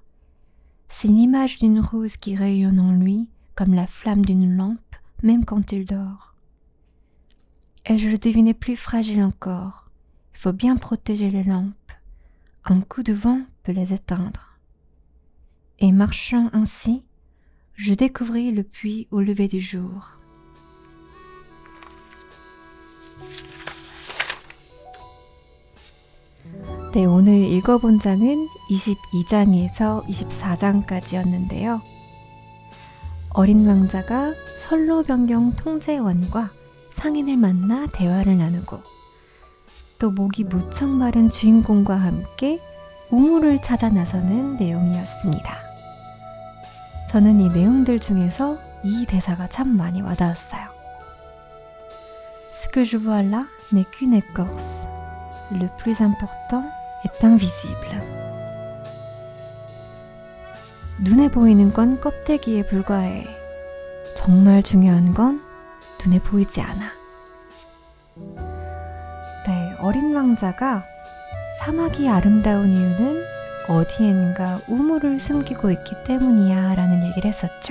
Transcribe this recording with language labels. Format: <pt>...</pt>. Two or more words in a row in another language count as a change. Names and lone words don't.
<fr>C'est l'image d'une rose qui rayonne en lui comme la flamme d'une lampe, même quand il dort. Et je le devinais plus fragile encore. Il faut bien protéger les lampes. Un coup de vent peut les éteindre. Et marchant ainsi, je découvris le puits au lever du jour.</fr> <ko>네, 오늘 읽어본 장은 22장에서 24장까지였는데요. 어린 왕자가 선로변경 통제원과 상인을 만나 대화를 나누고 또 목이 무척 마른 주인공과 함께 우물을 찾아 나서는 내용이었습니다. 저는 이 내용들 중에서 이 대사가 참 많이 와닿았어요.</ko> <fr>Ce que je vois là n'est qu'une écorce. le plus important est invisible.</fr> <ko>눈에 보이는 건 껍데기에 불과해. 정말 중요한 건 눈에 보이지 않아. 네, 어린 왕자가 사막이 아름다운 이유는 어디엔가 우물을 숨기고 있기 때문이야 라는 얘기를 했었죠.</ko>